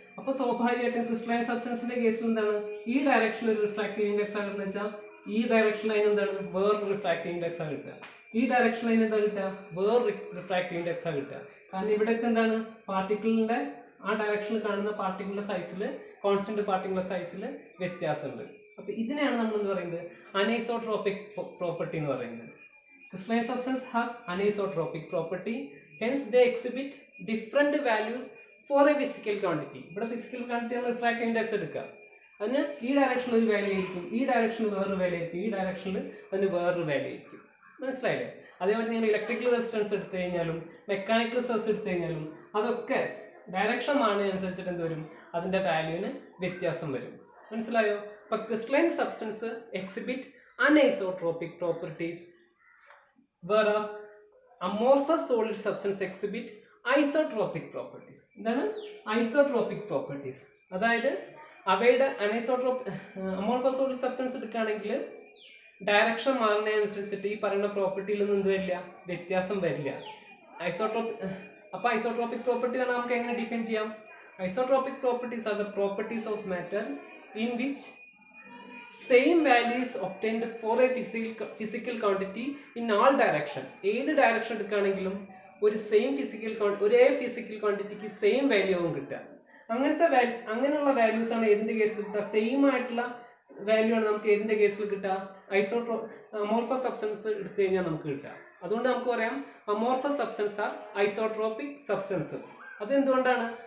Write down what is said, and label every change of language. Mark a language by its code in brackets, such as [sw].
[ml] അപ്പോൾ സ്വാഭാവികമായിട്ടും ക്രിസ്റ്റലൈൻ സബ്സ്റ്റൻസിന്റെ കേസിൽ എന്താണ്, ഈ ഡയറക്ഷനിൽ ഒരു റിഫ്രാക്റ്റീവ് ഇൻഡെക്സ് ആണ് വെച്ചാൽ ഈ ഡയറക്ഷനിൽ അതിന് എന്താണ് വേറൊരു റിഫ്രാക്റ്റീവ് ഇൻഡെക്സ് ആണ് കിട്ടുക. ഈ ഡയറക്ഷനിൽ അതിന് എന്താ കിട്ടുക, വേറൊരു റിഫ്രാക്റ്റീവ് ഇൻഡെക്സ് ആണ് കിട്ടുക. കാരണം ഇവിടെയൊക്കെ എന്താണ് പാർട്ടിക്കിളിന്റെ ആ ഡയറക്ഷനിൽ കാണുന്ന പാർട്ടിക്കിളിന്റെ സൈസിൽ, കോൺസ്റ്റന്റ് പാർട്ടിക്കിളിന്റെ സൈസിൽ വ്യത്യാസമുണ്ട്. അപ്പോൾ ഇതിനെയാണ് നമ്മൾ എന്ത് പറയുന്നത്, അനൈസോട്രോപിക് പ്രോപ്പർട്ടി എന്ന് പറയുന്നത്. [en] Crystalline substance has anisotropic property, hence they exhibit different values for a physical quantity. [ml] ഇവിടെ ഫിസിക്കൽ ക്വാണ്ടിറ്റി നമ്മൾ റിഫ്രാക്റ്റീവ് ഇൻഡെക്സ് എടുക്കുക, അതിന് ഈ ഡയറക്ഷനിൽ ഒരു വാല്യൂ ആയിരിക്കും, ഈ ഡയറക്ഷനിൽ വേറൊരു വാല്യൂ ആയിരിക്കും, ഈ ഡയറക്ഷനിൽ അതിന് വേറൊരു വാല്യൂ ആയിരിക്കും. മനസ്സിലായില്ലേ? അതേപോലെ നിങ്ങൾ ഇലക്ട്രിക്കൽ റെസിസ്റ്റൻസ് എടുത്തു കഴിഞ്ഞാലും മെക്കാനിക്കൽ സ്ട്രെസ് എടുത്തു കഴിഞ്ഞാലും അതൊക്കെ ഡയറക്ഷൻ മാറുന്ന അനുസരിച്ചിട്ട് എന്ത് വരും, അതിന്റെ വാല്യൂവിന് വ്യത്യാസം വരും. മനസ്സിലായോ? [en] അപ്പൊ crystalline substance exhibit anisotropic properties, whereas amorphous solid substance exhibit isotropic properties. [ml] എന്താണ് ഐസോട്രോപിക് പ്രോപ്പർട്ടീസ്? അതായത് അവയുടെ അമോർഫസ് സോളിഡ് സബ്സ്റ്റൻസ് എടുക്കുകയാണെങ്കിൽ ഡയറക്ഷൻ മാറുന്നതിനനുസരിച്ചിട്ട് ഈ പറയുന്ന പ്രോപ്പർട്ടിയിലൊന്നും എന്ത് വരില്ല, വ്യത്യാസം വരില്ല. അപ്പോൾ ഐസോട്രോപിക് പ്രോപ്പർട്ടി നമുക്ക് എങ്ങനെ ഡിഫൈൻ ചെയ്യാം? [en] Isotropic properties are the properties of matter in which same value is obtained for a physical quantity in all direction. [ml] ഏത് ഡയറക്ഷൻ എടുക്കുകയാണെങ്കിലും ഒരു ഒരേ ഫിസിക്കൽ ക്വാണ്ടിറ്റിക്ക് സെയിം വാല്യൂ ആവും കിട്ടുക. അങ്ങനെയുള്ള വാല്യൂസ് ആണ് ഏതിന്റെ കേസിൽ കിട്ടുക, സെയിം ആയിട്ടുള്ള വാല്യൂ ആണ് നമുക്ക് ഏതിന്റെ കേസിൽ കിട്ടുക, അമോർഫസ് സബ്സ്റ്റൻസ് എടുത്തു കഴിഞ്ഞാൽ നമുക്ക് കിട്ടുക. അതുകൊണ്ട് നമുക്ക് പറയാം [en] Amorphous substance are isotropic substances. [ml] അതെന്തുകൊണ്ടാണ്?